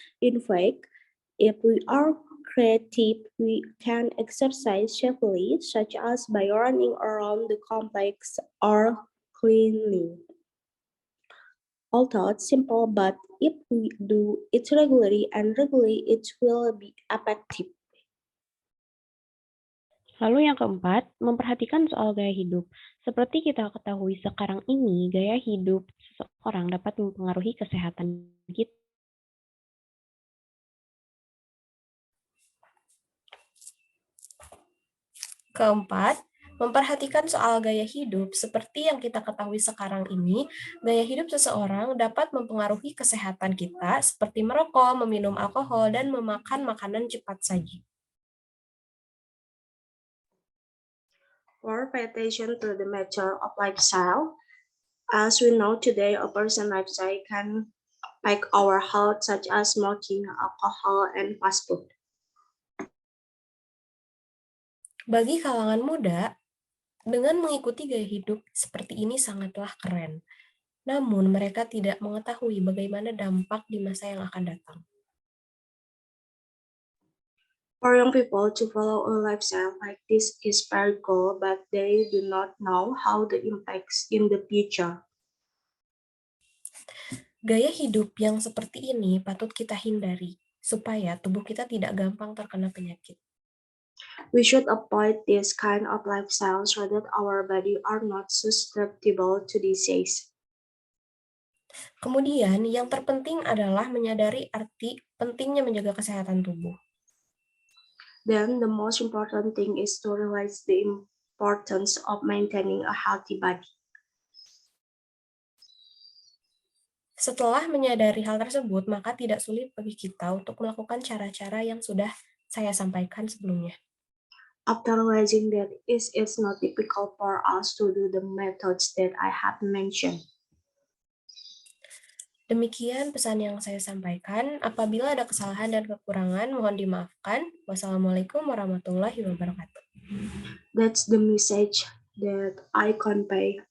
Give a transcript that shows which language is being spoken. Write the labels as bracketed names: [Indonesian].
[English] In fact, if we are creative, we can exercise safely, such as by running around the complex or cleaning. Although it's simple, but if we do it regularly and regularly, it will be effective. [Indonesian] Lalu yang keempat, memperhatikan soal gaya hidup. Seperti kita ketahui sekarang ini, gaya hidup seseorang dapat mempengaruhi kesehatan kita. Keempat, memperhatikan soal gaya hidup seperti yang kita ketahui sekarang ini, gaya hidup seseorang dapat mempengaruhi kesehatan kita seperti merokok, meminum alkohol, dan memakan makanan cepat saji. [English] 4. Pay attention to the matter of lifestyle. As we know today, a person's lifestyle can affect our health, such as smoking, alcohol, and fast food. [Indonesian] Bagi kalangan muda, dengan mengikuti gaya hidup seperti ini sangatlah keren. Namun mereka tidak mengetahui bagaimana dampak di masa yang akan datang. [English] For young people to follow a lifestyle like this is very cool, but they do not know how the impacts in the future. [Indonesian] Gaya hidup yang seperti ini patut kita hindari, supaya tubuh kita tidak gampang terkena penyakit. [English] We should avoid this kind of lifestyle so that our body are not susceptible to disease. [Indonesian] Kemudian, yang terpenting adalah menyadari arti pentingnya menjaga kesehatan tubuh. [English] Then, the most important thing is to realize the importance of maintaining a healthy body. [Indonesian] Setelah menyadari hal tersebut, maka tidak sulit bagi kita untuk melakukan cara-cara yang sudah saya sampaikan sebelumnya. [English] After realizing that it is not difficult for us to do the methods that I have mentioned. [Indonesian] Demikian pesan yang saya sampaikan. Apabila ada kesalahan dan kekurangan, mohon dimaafkan. [Arabic] Wassalamualaikum warahmatullahi wabarakatuh. [English] That's the message that I convey.